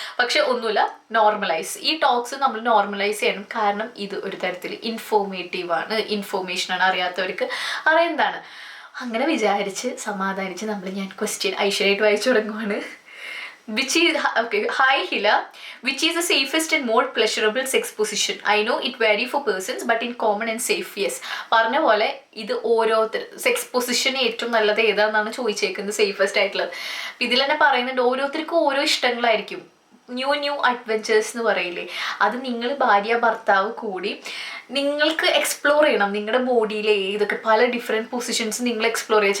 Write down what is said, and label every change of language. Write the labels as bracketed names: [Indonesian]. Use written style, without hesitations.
[Malayalam] പക്ഷെ ഒന്നുമില്ല, നോർമലൈസ് ഈ ടോക്സ് നമ്മൾ നോർമലൈസ് ചെയ്യണം. കാരണം ഇത് ഒരു തരത്തിൽ ഇൻഫോർമേറ്റീവ് ആണ്, ഇൻഫോർമേഷൻ ആണ്, അറിയാത്തവർക്ക് അറിയുന്നതാണ്. അങ്ങനെ വിചാരിച്ച് സമാധാനിച്ച് ഞാൻ ക്വസ്റ്റ്യൻ ഐശ്വര്യമായിട്ട് വായിച്ചു തുടങ്ങുവാണ്. [English] Hi Hila, which is the safest and more pleasurable sex position? I know it vary for persons, but in common and safe, yes. [Malayalam] പറഞ്ഞ പോലെ ഇത് ഓരോരുത്തർ സെക്സ് പൊസിഷൻ ഏറ്റവും നല്ലത് ഏതാണെന്നാണ് ചോദിച്ചേക്കുന്നത്, സേഫസ്റ്റ് ആയിട്ടുള്ളത്. ഇതിൽ തന്നെ പറയുന്നുണ്ട് ഓരോരുത്തർക്കും ഓരോ ഇഷ്ടങ്ങളായിരിക്കും. ന്യൂ അഡ്വെഞ്ചേഴ്സ് എന്ന് പറയില്ലേ, അത് നിങ്ങൾ ഭാര്യ ഭർത്താവ് കൂടി നിങ്ങൾക്ക് എക്സ്പ്ലോർ ചെയ്യണം. നിങ്ങളുടെ ബോഡിയിലെ ഏതൊക്കെ പല ഡിഫറെൻറ്റ് പൊസിഷൻസ് നിങ്ങൾ എക്സ്പ്ലോർ ചെയ്യുക.